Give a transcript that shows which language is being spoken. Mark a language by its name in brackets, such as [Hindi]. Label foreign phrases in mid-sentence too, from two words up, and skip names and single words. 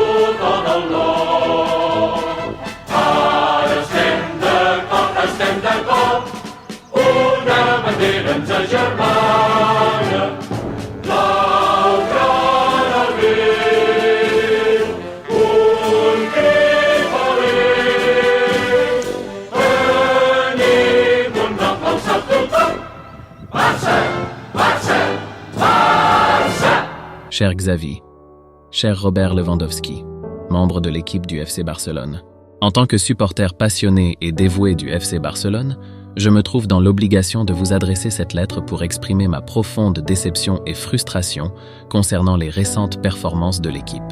[Catalan] van Allah. Alles stem de kop, una bandera ens agermana, blaugrana al viu, un crit feliç, tenim un nom alçat tothom, Barça, Barça, Barça! [French] Cher Xavi, cher Robert Lewandowski, membre de l'équipe du FC Barcelone. En tant que supporter passionné et dévoué du FC Barcelone, je me trouve dans l'obligation de vous adresser cette lettre pour exprimer ma profonde déception et frustration concernant les récentes performances de l'équipe.